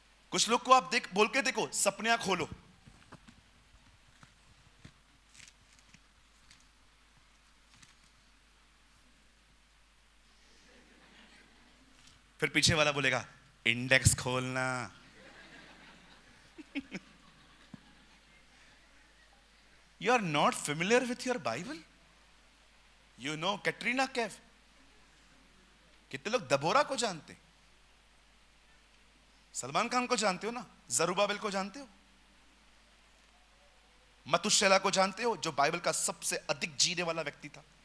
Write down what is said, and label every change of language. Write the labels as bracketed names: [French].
[Hindi] कुछ लोग को आप बोल के देखो, सपन्या खोलो। फिर पीछे वाला बोलेगा इंडेक्स खोलना। [English] You are not familiar with your Bible? You know [Hindi] Katrina Kaif? कितने लोग दबोरा को जानते? सलमान खान को जानते हो ना? जरूबाबेल को जानते हो? मतुशेला को जानते हो, जो बाइबल का सबसे अधिक जीने वाला व्यक्ति था?